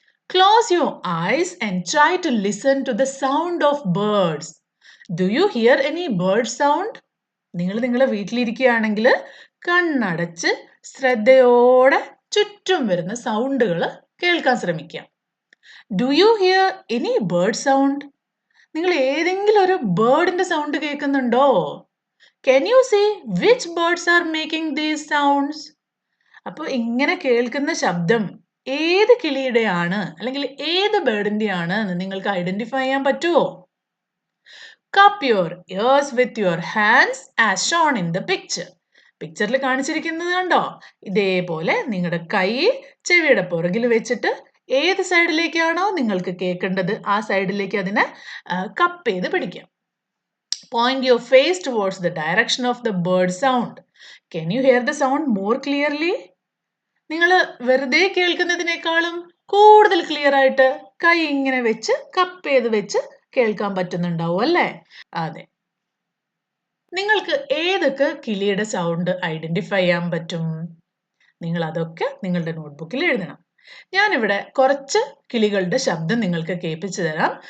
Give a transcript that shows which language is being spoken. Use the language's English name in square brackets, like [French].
[English] Close your eyes and try to listen to the sound of birds. Do you hear any bird sound? [Malayalam] നിങ്ങൾ നിങ്ങളുടെ വീട്ടിലിരിക്കുകയാണെങ്കിൽ കണ്ണടച്ച് ശ്രദ്ധയോടെ ചുറ്റും വരുന്ന സൗണ്ടുകൾ കേൾക്കാൻ ശ്രമിക്കാം. [English] Do you hear any bird sound? [Malayalam] നിങ്ങൾ ഏതെങ്കിലും ഒരു ബേർഡിന്റെ സൗണ്ട് കേൾക്കുന്നുണ്ടോ? [English] Can you see which birds are making these sounds? [Malayalam] അപ്പോൾ ഇങ്ങനെ കേൾക്കുന്ന ശബ്ദം ഏത് കിളിയുടെയാണ് അല്ലെങ്കിൽ ഏത് ബേർഡിന്റെയാണ് എന്ന് നിങ്ങൾക്ക് ഐഡന്റിഫൈ ചെയ്യാൻ പറ്റുമോ? [English] Cup your ears with your hands as shown in the picture. [Malayalam] പിക്ചറിൽ കാണിച്ചിരിക്കുന്നത് കണ്ടോ? ഇതേപോലെ നിങ്ങളുടെ കൈ ചെവിയുടെ പുറകിൽ വെച്ചിട്ട് ഏത് സൈഡിലേക്കാണോ നിങ്ങൾക്ക് കേൾക്കേണ്ടത് ആ സൈഡിലേക്ക് അതിനെ കപ്പ് ചെയ്ത് പിടിക്കാം. [English] Point your face towards the direction of the bird sound. Can you hear the sound more clearly? [Malayalam] നിങ്ങൾ വെറുതെ കേൾക്കുന്നതിനേക്കാളും കൂടുതൽ ക്ലിയർ ആയിട്ട് കൈ ഇങ്ങനെ വെച്ച് കപ്പ് ചെയ്ത് വെച്ച് കേൾക്കാൻ പറ്റുന്നുണ്ടാവും അല്ലേ? അതെ. നിങ്ങൾക്ക് ഏതൊക്കെ കിളിയുടെ സൗണ്ട് ഐഡന്റിഫൈ ചെയ്യാൻ പറ്റും? നിങ്ങൾ അതൊക്കെ നിങ്ങളുടെ നോട്ട്ബുക്കിൽ എഴുതണം. ഞാനിവിടെ കുറച്ച് കിളികളുടെ ശബ്ദം നിങ്ങൾക്ക് കേൾപ്പിച്ചു തരാം.